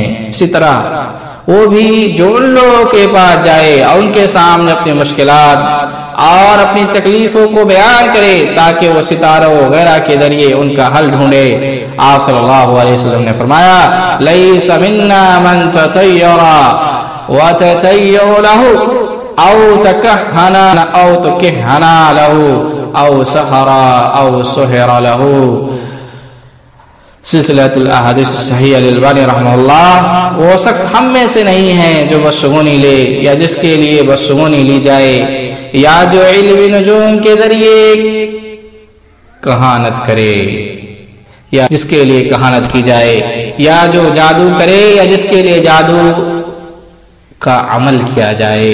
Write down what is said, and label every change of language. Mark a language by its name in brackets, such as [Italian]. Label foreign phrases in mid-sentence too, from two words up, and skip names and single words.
[Urdu] اسی طرح وہ بھی جو ان لوگوں کے پاس جائے اور ان کے سامنے اپنی مشکلات اور اپنی تکلیفوں کو بیان کرے تاکہ وہ ستاروں وغیرہ کے ذریعے ان کا حل ڈھونڈے۔ [Arabic] آپ صلی اللہ علیہ وسلم [Urdu] نے فرمایا [Arabic] لیس منا من تطیر وتطیر له او تکہنا او تکہنا له او سحر او سحر له۔ [Urdu] سلسلۃ الاحادیث صحیح الالبانی [Arabic] رحمہ اللہ، [Urdu] وہ شخص ہم میں سے نہیں ہے جو بدشگونی لے یا جس کے لیے بدشگونی لی جائے، یا جو علم نجوم کے ذریعے کہانت کرے یا جس کے لیے کہانت کی جائے، یا جو جادو کرے یا جس کے لیے جادو کا عمل کیا جائے۔